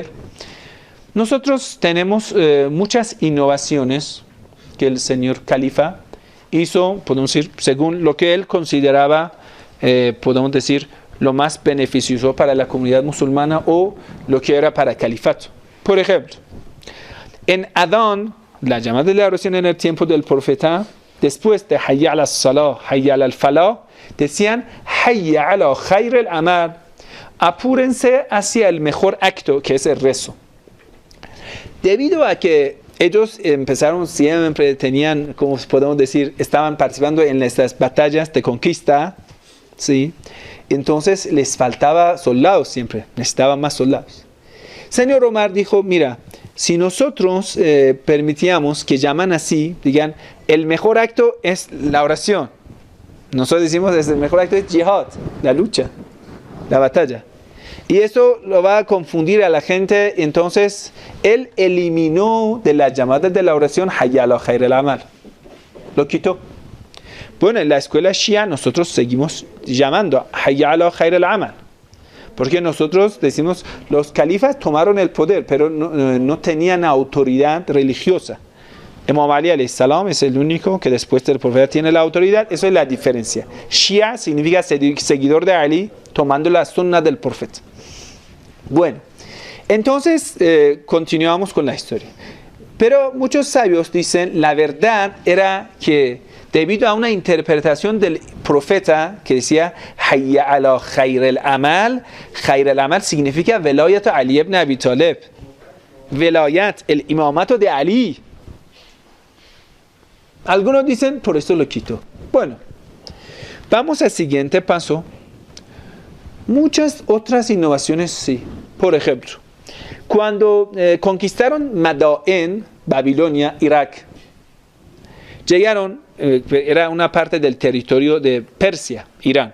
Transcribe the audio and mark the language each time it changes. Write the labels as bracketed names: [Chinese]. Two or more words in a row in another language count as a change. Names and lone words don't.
[Spanish] Nosotros tenemos muchas innovaciones que el señor califa hizo, podemos decir, según lo que él consideraba, podemos decir, lo más beneficioso para la comunidad musulmana o lo que era para el califato. Por ejemplo, en Adán, la llamada de la oración en el tiempo del profeta, después de [Arabic] حي على الصلاة حي على الفلاح, [Spanish] decían [Arabic] حي على خير العمل, [Spanish] apúrense hacia el mejor acto, que es el rezo. Debido a que ellos empezaron siempre, tenían, como podemos decir, estaban participando en estas batallas de conquista, ¿sí? Entonces les faltaba soldados siempre, necesitaban más soldados. Señor Omar dijo, mira, si nosotros permitíamos que llaman así, digan, el mejor acto es la oración. Nosotros decimos, el mejor acto es jihad, la lucha, la batalla. Y eso lo va a confundir a la gente, entonces él eliminó de las llamadas de la oración [Arabic] حي على خير العمل. [Spanish] Lo quitó. Bueno, en la escuela Shia nosotros seguimos llamando [Arabic] حي على خير العمل. [Spanish] Porque nosotros decimos, los califas tomaron el poder, pero no tenían autoridad religiosa. Imam Ali [Arabic] عليه السلام [Spanish] es el único que después del profeta tiene la autoridad. Eso es la diferencia. Shia significa seguidor de Ali, tomando la sunna del profeta. Bueno, entonces continuamos con la historia. Pero muchos sabios dicen, la verdad era que debido a una interpretación del profeta que decía [Arabic] حي على خير العمل [Spanish] significa velayat Ali ibn Abi Talib, velayat, el imamato de Ali. Algunos dicen, por esto lo quito. Bueno, vamos al siguiente paso. Muchas otras innovaciones sí. Por ejemplo, cuando conquistaron Madain, Babilonia, Irak, llegaron, era una parte del territorio de Persia, Irán.